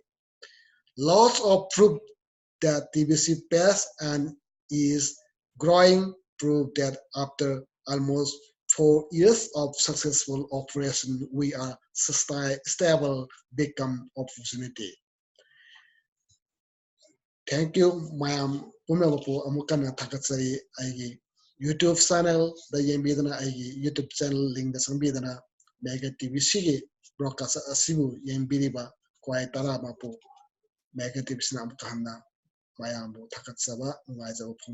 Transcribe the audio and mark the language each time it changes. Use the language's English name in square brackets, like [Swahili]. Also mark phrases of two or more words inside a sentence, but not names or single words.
[English] Lots of proof that TBC pays and is growing, proof that after almost 4 years of successful operation, we are stable become opportunity. Thank you, ma'am. [Manipuri] Pumelpo amukana takatsari aigi YouTube channel da yembidana aigi YouTube channel link da sambidana mega TBC broadcast asibu yembiriba kwai tara mapo mega TBC nam kahana mayambu takatsaba ngai jabu phongdo sani.